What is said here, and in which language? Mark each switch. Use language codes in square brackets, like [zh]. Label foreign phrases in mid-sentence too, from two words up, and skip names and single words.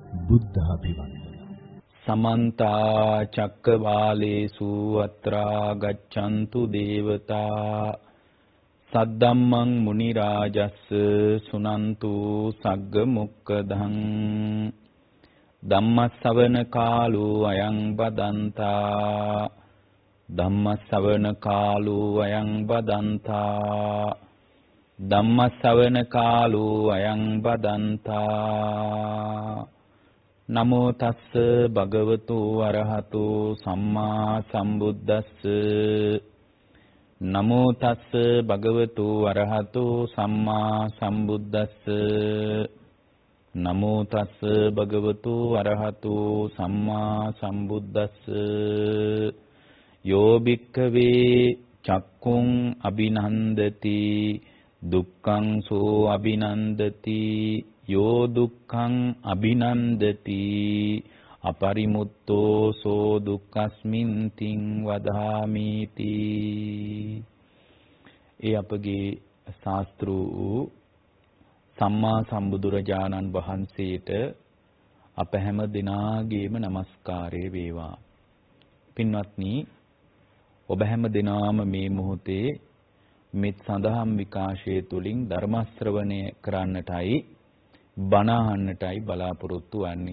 [pi] බුද්ධාභිවන්දනං समन्ता चक्रवालेषु अत्रा गच्छन्तु देवता सद्दम्मं मुनिराजस् सुनन्तु सग्ग मुक्कदं ධම්මස්සවන කාලෝ අයං බදන්තා ධම්මස්සවන කාලෝ අයං බදන්තා ධම්මස්සවන කාලෝ අයං බදන්තා නමෝ තස්ස භගවතු අරහතු සම්මා සම්බුද්දස්ස නමෝ තස්ස භගවතු අරහතු සම්මා සම්බුද්දස්ස නමෝ තස්ස භගවතු අරහතු සම්මා සම්බුද්දස්ස යෝ භික්ඛවේ චක්කුං අභිනන්දති දුක්ඛං සෝ අභිනන්දති යෝ දුක්ඛං අභිනන්දති අපරිමුත්තෝ සෝ දුක්ඛස්මින් තින් වදාමීති. [si] ඒ අපගේ ශාස්ත්‍රු සම්මා සම්බුදුරජාණන් වහන්සේට අප හැම දිනාගේම নমස්කාරය වේවා. පින්වත්නි, ඔබ හැම දිනාම මේ මොහොතේ මෙත් සඳහම් විකාශයේ තුලින් ධර්ම ශ්‍රවණය කරන්නටයි බණ අහන්නටයි බලාපොරොත්තු වෙන්නේ.